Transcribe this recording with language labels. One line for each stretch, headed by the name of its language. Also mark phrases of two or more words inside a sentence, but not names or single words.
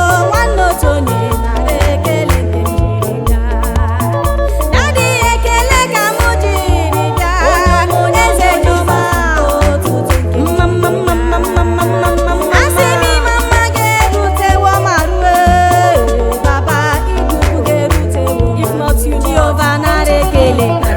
Igbo: Nwanne otu onye nara ekele nke m jiri bịa. Daddy, ekele ka m jiri bịa. Eze Jehova otuto gị. Mma, mma, mma, mma, mma, mma, mma, mma. Asị m mama ga-erutewo ma rue. Baba, idufu ga-erutewo.
English: If not you,
Igbo: Jehova nara ekele.